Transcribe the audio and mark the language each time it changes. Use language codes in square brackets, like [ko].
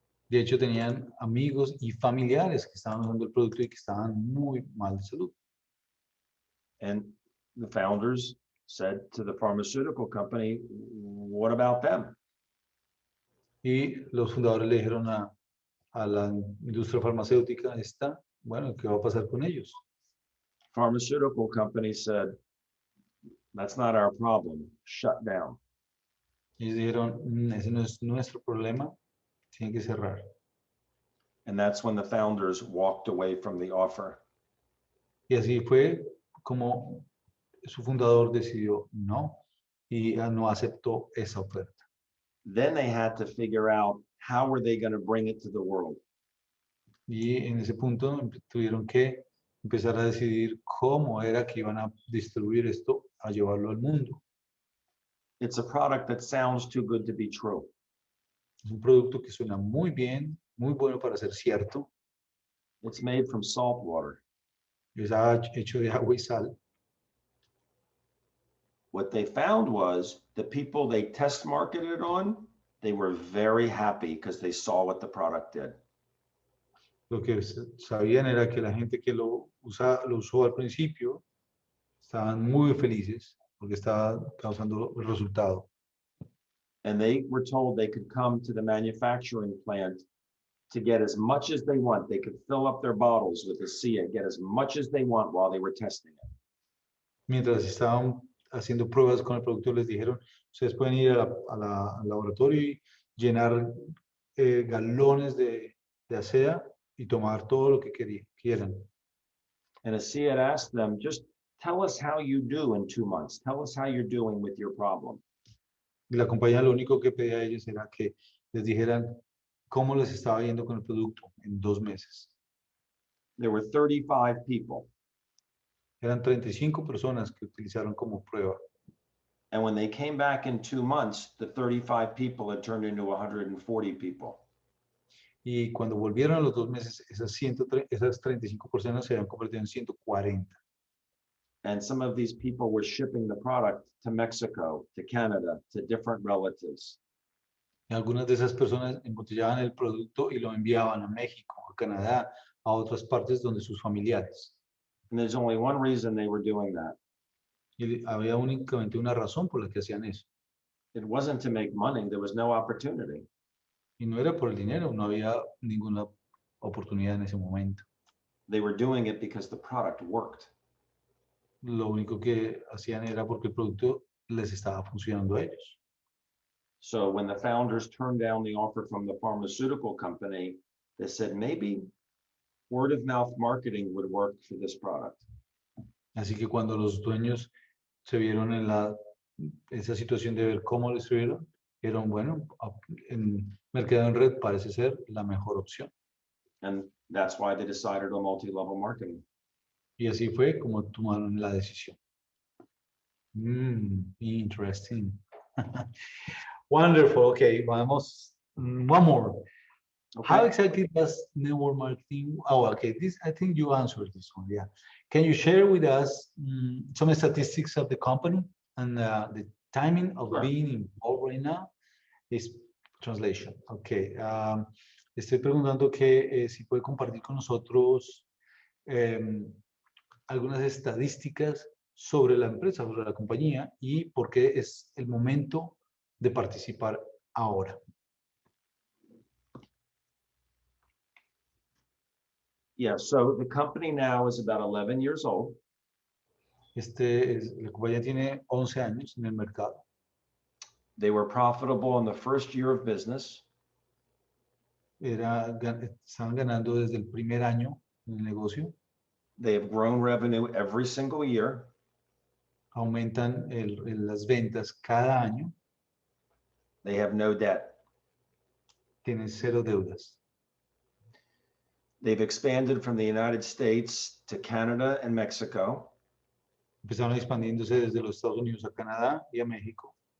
[es] De hecho, tenían amigos y familiares que estaban usando el producto y que estaban muy mal de salud. [en] And the founders said to the pharmaceutical company, what about them? [es] Y los fundadores le dijeron a la industria farmacéutica esta, bueno, ¿qué va a pasar con ellos? [en] Pharmaceutical company said, that's not our problem, shut down. [es] Y ellos dijeron, ese no es nuestro problema, tienen que cerrar. [en] And that's when the founders walked away from the offer. [es] Y así fue como su fundador decidió no, y no aceptó esa oferta. [en] Then they had to figure out how were they going to bring it to the world. [es] Y en ese punto tuvieron que empezar a decidir cómo era que iban a distribuir esto, a llevarlo al mundo. [en] It's a product that sounds too good to be true. [es] Es un producto que suena muy bien, muy bueno para ser cierto. [en] It's made from salt water. [es] Está hecho de agua y sal. [en] What they found was the people they test marketed on, they were very happy because they saw what the product did. [es] Lo que sabían era que la gente que lo usó al principio estaban muy felices porque estaba causando el resultado. [en] And they were told they could come to the manufacturing plant to get as much as they want. They could fill up their bottles with ASEA, get as much as they want while they were testing it. [es] Mientras estaban haciendo pruebas con el producto, les dijeron, ustedes pueden ir al laboratorio y llenar galones de ASEA y tomar todo lo que quieran. [en] And ASEA had asked them, just tell us how you do in 2 months. Tell us how you're doing with your problem. [es] Y la compañía lo único que pedía a ellos era que les dijeran cómo les estaba yendo con el producto en 2 meses. [en] There were 35 people. [es] Eran 35 personas que utilizaron como prueba. [en] And when they came back in 2 months, the 35 people had turned into 140 people. [es] Y cuando volvieron a los 2 meses, esas 35 personas se habían convertido en 140. [en] And some of these people were shipping the product to Mexico, to Canada, to different relatives. [es] Y algunas de esas personas embotellaban el producto y lo enviaban a México, a Canadá, a otras partes donde sus familiares. [en] And there's only one reason they were doing that. [es] Y había únicamente una razón por la que hacían eso. [en] It wasn't to make money. There was no opportunity. [es] Y no era por el dinero, no había ninguna oportunidad en ese momento. [en] They were doing it because the product worked. [es] Lo único que hacían era porque el producto les estaba funcionando a ellos. [en] So when the founders turned down the offer from the pharmaceutical company, they said maybe word of mouth marketing would work for this product. [es] Así que cuando los dueños se vieron en esa situación de ver cómo lo estuvieron, dijeron, bueno, en mercado en red parece ser la mejor opción. [en] And that's why they decided on multi-level marketing. [es] Y así fue como tomaron la decisión. [en] Interesting. Wonderful. Okay, vamos. One more. Okay. How exactly does network marketing? Oh, okay. This, I think you answered this one. Yeah. Can you share with us some statistics of the company and the timing of Sure. being involved right now? Is translation. Okay. [es] Estoy preguntando que si puede compartir con nosotros algunas estadísticas sobre la empresa, sobre la compañía y por qué es el momento de participar ahora. [en] Yeah, so the company now is about 11 years old. [es] La compañía tiene 11 años en el mercado. [en] They were profitable in the first year of business. [es] Estaban ganando desde el primer año en el negocio. [en] They have grown revenue every single year. [es] Aumentan las ventas cada año. [en] They have no debt. [es] tienen cero deudas. [en] They've expanded from the United States to Canada and Mexico. [es] Empezaron expandiéndose desde los Estados Unidos a Canadá y a México,